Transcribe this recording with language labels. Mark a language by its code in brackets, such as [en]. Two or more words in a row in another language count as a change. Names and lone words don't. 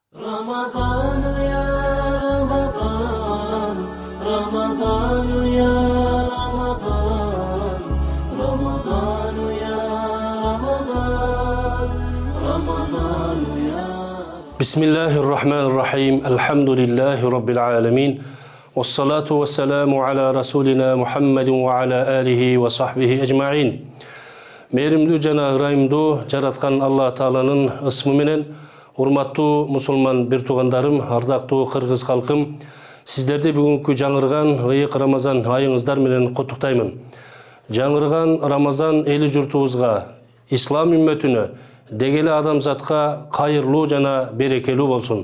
[ar] رمضان يا رمضان رمضان يا رمضان رمضان يا رمضان رمضان يا بسم الله الرحمن الرحيم الحمد لله رب العالمين والصلاة والسلام على رسولنا محمد وعلى آله وصحبه أجمعين. [ky] Meyrimdүү жана ырайымдуу жараткан Алла Тааланын ысмы менен урматтуу мусулман бир туугандарым, ардактуу кыргыз калкым, сиздерди бүгүнкү жаңырган ыйык Рамазан айыңыздар менен куттуктаймын. Жаңырган Рамазан эли журтубузга, ислам үммөтүнө, дегеле адамзатка кайырлуу жана берекелүү болсун.